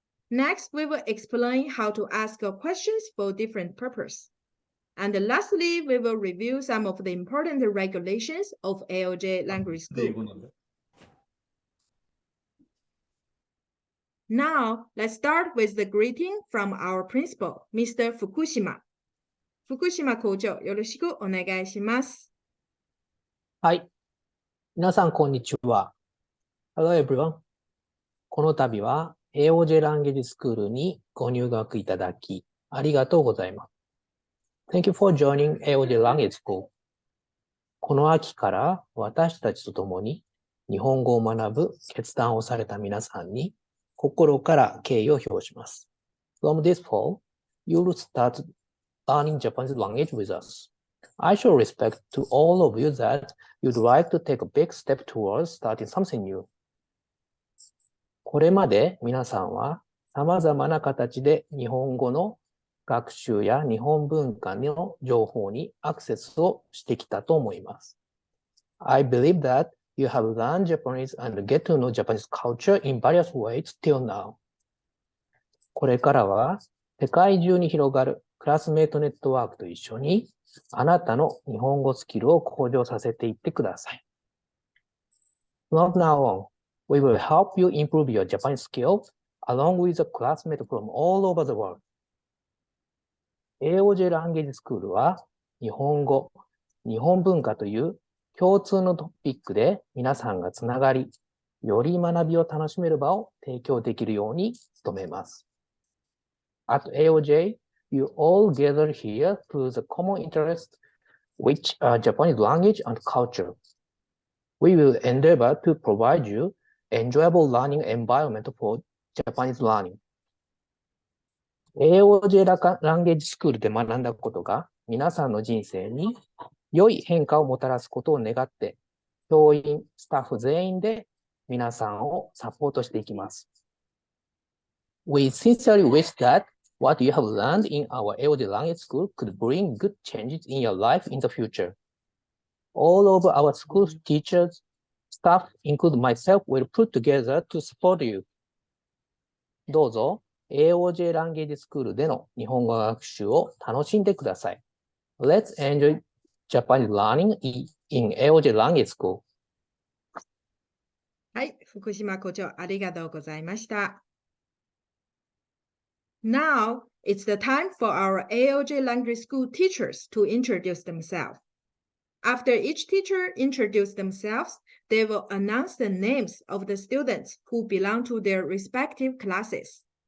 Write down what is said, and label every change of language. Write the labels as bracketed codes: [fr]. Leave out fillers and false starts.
[en] Next, we will explain how to ask questions for different purposes. And lastly, we will review some of the important regulations of AOJ Language School. Now, let's start with the greeting from our principal, Mr. Fukushima. [ja] Fukushima 校長、よろしくお願いします。はい。皆さん、こんにちは。 [en] Hello, everyone. [ja] この度は AOJ ランゲージスクールにご入学いただき、ありがとうございます。 [en] Thank you for joining AOJ Language School. [ja] この秋から私たちと共に日本語を学ぶ決断をされた皆さんに心から敬意を表します。 [en] From this fall, you will start learning Japanese language with us. I show respect to all of you that you'd like to take a big step towards starting something new. [ja] これまで皆さんは様々な形で日本語の学習や日本文化の情報にアクセスをしてきたと思います。 [en] I believe that you have learned Japanese and get to know Japanese culture in various ways till now. [ja] これからは世界中に広がるクラスメートネットワークと一緒にあなたの日本語スキルを向上させていってください。 [en] From now on, we will help you improve your Japanese skills along with a classmate from all over the world. [ja] AOJ ランゲージスクールは日本語、日本文化という共通のトピックで皆さんがつながり、より学びを楽しめる場を提供できるように努めます。 [en] At AOJ, you all gather here through the common interest, which are Japanese language and culture. We will endeavor to provide you enjoyable learning environment for Japanese learning. [ja] AOJ ランゲージスクールで学んだことが皆さんの人生に良い変化をもたらすことを願って、教員、スタッフ全員で皆さんをサポートしていきます。 [en] We sincerely wish that what you have learned in our AOJ language school could bring good changes in your life in the future. All of our school teachers, staff, including myself, will put together to support you. [ja] どうぞ AOJ ランゲージスクールでの日本語学習を楽しんでください。 [en] Let's enjoy Japanese learning in AOJ language school. [ja] はい、福島校長ありがとうございました。 [en] Now, it's the time for our AOJ language school teachers to introduce themselves. After each teacher introduces themselves, they will announce the names of the students who belong to their respective classes.